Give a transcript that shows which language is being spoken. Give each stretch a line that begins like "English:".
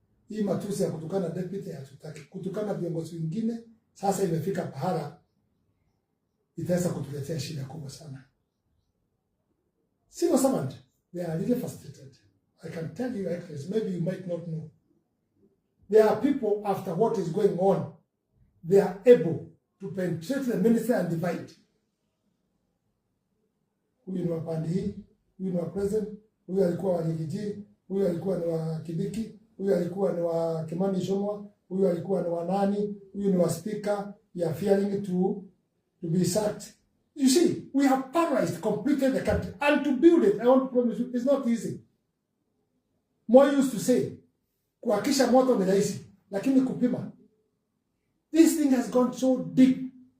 Swahili: Hii matusi ya kutukana deputy hatutaki. Kutukana viongozi wengine sasa imefika pahala itaweza kutuletea shida kubwa sana.
English: Civil servant, they are really frustrated. I can tell you, actually, maybe you might not know. There are people, after what is going on, they are able to penetrate the ministry and divide.
Swahili: Huyu ni wa pande hii, huyu ni wa president, huyu alikuwa wa Ngunjiri, huyu alikuwa ni wa Kibiki, huyu alikuwa ni wa Kimani Shomwa, huyu alikuwa ni wa nani, huyu ni wa speaker.
English: You are fearing to be sacked. You see, we have paralyzed completely the country. And to build it, I want to promise you, it's not easy. More used to say,
Swahili: kuhakisha moto ni rahisi, lakini kupima.
English: This thing has gone so deep.